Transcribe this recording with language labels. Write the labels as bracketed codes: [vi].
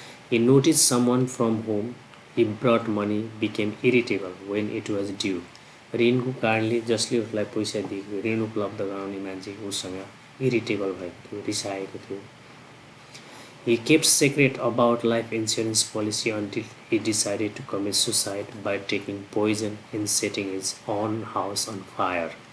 [en] He noticed someone from whom he brought money became irritable when it was due. [ne] ऋणको कारणले जसले उसलाई पैसा दिएको ऋण उपलब्ध गराउने मान्छे उसँग इरिटेबल भएको थियो, रिसाएको थियो. [en] He kept secret about life insurance policy until he decided to commit suicide by taking poison and setting his own house on fire.